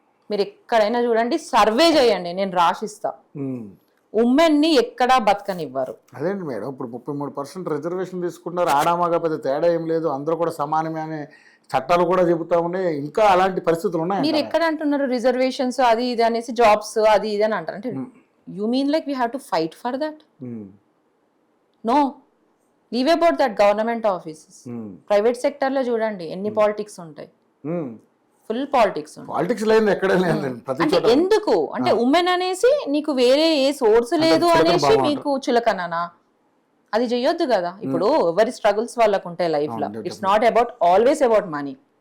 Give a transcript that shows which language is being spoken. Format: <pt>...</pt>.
<te>మీరు ఎక్కడైనా చూడండి, సర్వే చేయండి, నేను రాసిస్తా. ఉమెన్ ని ఎక్కడా బతకనివ్వరు. అదేంటి మేడం, ఇప్పుడు 33% రిజర్వేషన్ తీసుకున్నారు, ఆడామాగా పెద్ద తేడా ఏం లేదు, అందరూ కూడా సమానమే అనే చట్టాలు కూడా చెబుతా ఉన్నాయి. ఇంకా అలాంటి పరిస్థితులు ఉన్నాయి. మీరు ఎక్కడ అంటున్నారు రిజర్వేషన్స్ అది ఇది అనేసి, జాబ్స్ అది ఇది అని అంటారు. అంటే</te> <en>you mean like we have to fight for that? No, leave about that government offices.</en> <te>Private sector లో చూడండి ఎన్ని పాలిటిక్స్ ఉంటాయి, ఫుల్ పాలిటిక్స్ ఉంటాయి. పాలిటిక్స్ లేదు ఎక్కడ లేదు. అంటే ఎందుకు అంటే ఉమెన్ అనేసి నీకు వేరే ఏ సోర్స్ లేదు అనేసి మీకు చులకననా? అది చెయ్యొద్దు కదా. ఇప్పుడు ఎవరి స్ట్రగుల్స్ వాళ్ళకు ఉంటాయి లైఫ్ లో.</te> <en>It's not about always about money.</en>